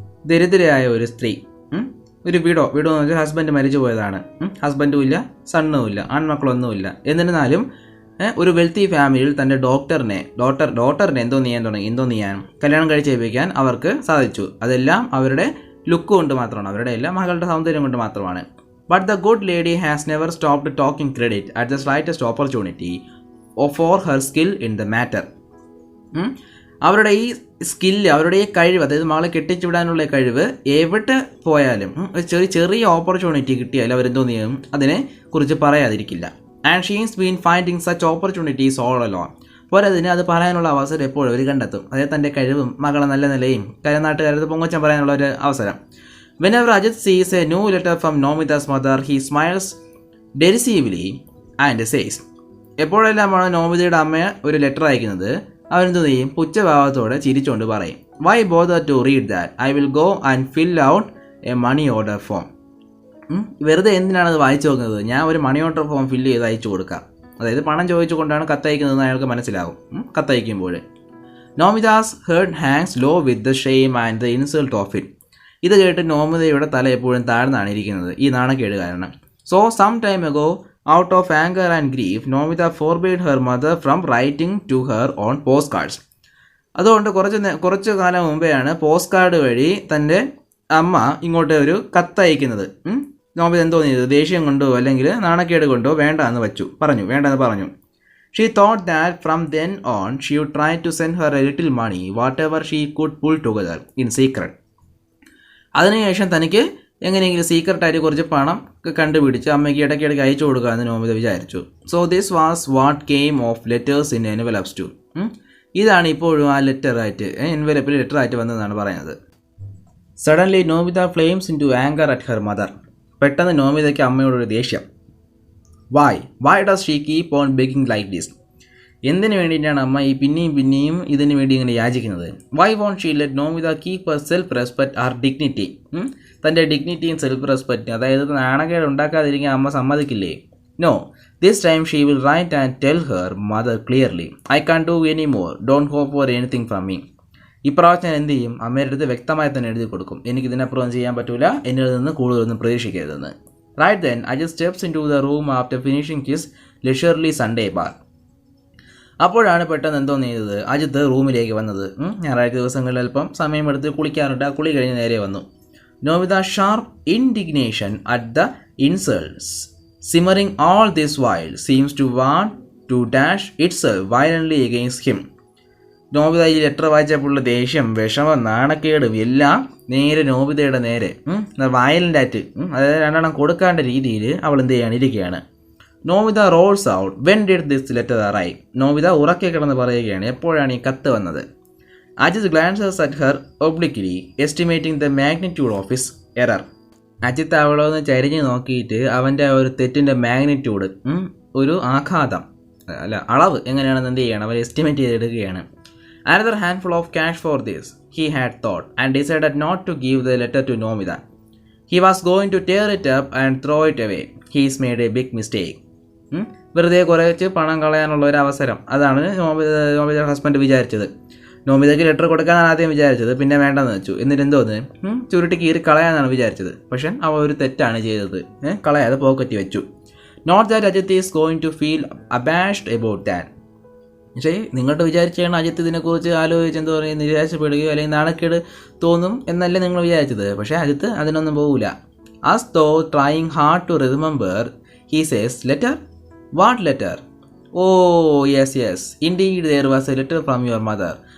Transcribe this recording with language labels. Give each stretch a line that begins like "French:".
Malayalam: ദരിദ്രയായ ഒരു സ്ത്രീ, ഒരു വീടോ എന്ന് വെച്ചാൽ ഹസ്ബൻഡ് മരിച്ചു പോയതാണ്, ഹസ്ബൻഡും ഇല്ല, സണ്ണും ഇല്ല, ആൺമക്കളൊന്നുമില്ല. എന്നിരുന്നാലും ഒരു വെൽത്തി ഫാമിലിയിൽ തൻ്റെ ഡോട്ടറിനെ എന്തോ ചെയ്യാൻ കല്യാണം കഴിച്ചേൽപ്പിക്കാൻ അവർക്ക് സാധിച്ചു. അതെല്ലാം അവരുടെ ലുക്ക് കൊണ്ട് മാത്രമാണ്, അവരുടെ എല്ലാം മകളുടെ സൗന്ദര്യം കൊണ്ട് മാത്രമാണ്.
English: But the good lady has never stopped talking credit at the slightest opportunity for her skill in the matter.
Malayalam: അവരുടെ ഈ സ്കില്ല്, അവരുടെ ഈ കഴിവ്, അതായത് മകളെ കെട്ടിച്ചുവിടാനുള്ള കഴിവ് എവിടെ പോയാലും ചെറിയ ഓപ്പർച്യൂണിറ്റി കിട്ടിയാലും അവരെന്തോ ചെയ്യും, അതിനെ കുറിച്ച് പറയാതിരിക്കില്ല.
English: And she's been finding such opportunities all alone.
Malayalam: പോരാതിന് അത് പറയാനുള്ള അവസരം എപ്പോഴും അവർ കണ്ടെത്തും. അതായത് തൻ്റെ കഴിവും മകളെ നല്ല നിലയും നാട്ടുകാരത്ത് പൊങ്ങച്ചം പറയാനുള്ള ഒരു അവസരം.
English: Whenever Ajit sees a new letter from Nomita's mother, he smiles derisively and says,
Malayalam: എപ്പോഴെല്ലാമാണ് നോമിതയുടെ അമ്മ ഒരു ലെറ്റർ അയക്കുന്നത്, അവരെന്ത് ചെയ്യും, പുച്ഛഭാവത്തോടെ ചിരിച്ചുകൊണ്ട് പറയും,
English: why bother to read that? I will go and fill out a money order form.
Malayalam: വെറുതെ എന്തിനാണത് വായിച്ചു നോക്കുന്നത്, ഞാൻ ഒരു മണി ഓർഡർ ഫോം ഫില്ല് ചെയ്ത് അയച്ചു കൊടുക്കാം. അതായത് പണം ചോദിച്ചുകൊണ്ടാണ് കത്തയക്കുന്നതെന്ന് അയാൾക്ക് മനസ്സിലാകും കത്തയക്കുമ്പോൾ.
English: Nomita's head hangs low with the shame and the insult of it.
Malayalam: ഇത് കേട്ട് നോമിതയുടെ തല എപ്പോഴും താഴ്ന്നാണ് ഇരിക്കുന്നത്, ഈ നാണക്കേട് കാരണം.
English: So some time ago, out of anger and grief, Nomita forbade her mother from writing to her on postcards.
Malayalam: അതുകൊണ്ട് കുറച്ച് കാലം മുമ്പെയാണ് പോസ്റ്റ് കാർഡ് വഴി തൻ്റെ അമ്മ ഇങ്ങോട്ട് ഒരു കത്തയക്കുന്നത്. നോമിത എന്തോ ചെയ്തത്, ദേഷ്യം കൊണ്ടോ അല്ലെങ്കിൽ നാണക്കേട് കൊണ്ടോ വേണ്ടെന്ന് പറഞ്ഞു.
English: She thought that from then on she would try to send her a little money, whatever she could pull together in secret.
Malayalam: അതിനുശേഷം തനിക്ക് എങ്ങനെയെങ്കിലും സീക്രട്ടായിട്ട് കുറച്ച് പണം കണ്ടുപിടിച്ച് അമ്മയ്ക്ക് ഇടയ്ക്കിടയ്ക്ക് അയച്ചു കൊടുക്കാമെന്ന് നോമിത വിചാരിച്ചു.
English: So this was what came of letters in envelopes too.
Malayalam: ഇതാണ് ഇപ്പോഴും ആ ലെറ്ററായിട്ട് എൻവലപ്പിൽ ലെറ്ററായിട്ട് വന്നതെന്നാണ് പറയുന്നത്.
English: Suddenly Nomita flames into anger at her mother.
Malayalam: പെട്ടെന്ന് നോമിതയ്ക്ക് അമ്മയോടൊരു ദേഷ്യം.
English: Why does she keep on begging like this?
Malayalam: എന്തിനു വേണ്ടിയിട്ടാണ് അമ്മ ഈ പിന്നെയും ഇതിനു വേണ്ടി ഇങ്ങനെ യാചിക്കുന്നത്?
English: Why won't she let Nomita keep her self respect or dignity?
Malayalam: തൻ്റെ ഡിഗ്നിറ്റിയും സെൽഫ് റെസ്പെക്റ്റും, അതായത് നാണക്കേട് ഉണ്ടാക്കാതിരിക്കാൻ അമ്മ സമ്മതിക്കില്ലേ?
English: No, this time she will write and tell her mother clearly, I can do any more, don't hope for anything from me.
Malayalam: ഇപ്രാവശ്യം എന്ത് ചെയ്യും, അമ്മയുടെ അടുത്ത് വ്യക്തമായി തന്നെ എഴുതി കൊടുക്കും, എനിക്കിതിനപ്പുറം ചെയ്യാൻ പറ്റൂല, എന്നിൽ നിന്ന് കൂടുതലൊന്നും പ്രതീക്ഷിക്കരുതെന്ന്.
English: Right then, Ajit steps into the room after finishing his leisurely Sunday bath.
Malayalam: അപ്പോഴാണ് പെട്ടെന്ന് എന്തോ ചെയ്തത്, അജിത്ത് റൂമിലേക്ക് വന്നത്. ഞായറാഴ്ച ദിവസങ്ങളിൽ അല്പം സമയമെടുത്ത് കുളിക്കാറുണ്ട്. ആ കുളി കഴിഞ്ഞ് നേരെ വന്നു.
English: Nomita sharp indignation at the insults simmering all this while seems to want to dash itself violently against him.
Malayalam: നോബിത ഈ ലെറ്റർ വായിച്ചപ്പോഴുള്ള ദേഷ്യം, വിഷമം, നാണക്കേടും എല്ലാം നേരെ നോബിതയുടെ നേരെ വയലൻ്റ് ആയിട്ട്, അതായത് രണ്ടെണ്ണം കൊടുക്കാണ്ട രീതിയിൽ അവൾ എന്ത് ഇരിക്കുകയാണ്.
English: Nobita rolls out, when did this letter arrive?
Malayalam: നോബിത ഉറക്കെ കിടന്ന് പറയുകയാണ്, എപ്പോഴാണ് ഈ കത്ത് വന്നത്?
English: Ajit glances at her obliquely estimating the magnitude of his error.
Malayalam: Ajith അവളൊന്ന് ചരിഞ്ഞ് നോക്കിയിട്ട് അവൻ്റെ ഒരു തെറ്റിൻ്റെ മാഗ്നിറ്റ്യൂഡ്, ഒരു ആഘാതം അളവ് എങ്ങനെയാണെന്ന് എന്ത് ചെയ്യണം, അവർ എസ്റ്റിമേറ്റ് ചെയ്തെടുക്കുകയാണ്.
English: Another handful of cash for this, he had thought, and decided not to give the letter to Nomita. He was going to tear it up and throw it away. He's made a big mistake.
Malayalam: വെറുതെ കുറച്ച് പണം കളയാനുള്ള ഒരു അവസരം, അതാണ് Nomita husband വിചാരിച്ചത്. നോമിതയ്ക്ക് letter കൊടുക്കാനാണ് ആദ്യം വിചാരിച്ചത്, പിന്നെ വേണ്ടെന്ന് വെച്ചു. എന്നിട്ട് എന്തോന്ന് ചുരുട്ടി കീറി കളയാനാണ് വിചാരിച്ചത്. പക്ഷെ അവ ഒരു തെറ്റാണ് ചെയ്തത്, കളയാതെ പോക്കറ്റ് വെച്ചു.
English: Not that Ajit is going to feel abashed about that.
Malayalam: പക്ഷേ നിങ്ങളുടെ വിചാരിച്ചാണ് അജിത്ത് ഇതിനെക്കുറിച്ച് ആലോചിച്ച് എന്താ പറയുക, നിരാശപ്പെടുകയോ അല്ലെങ്കിൽ നാണക്കേട് തോന്നും എന്നല്ലേ നിങ്ങൾ വിചാരിച്ചത്. പക്ഷേ അജിത്ത് അതിനൊന്നും പോകില്ല.
English: As though trying hard to remember, he says, letter? What letter? Oh yes, indeed there was a letter from your mother.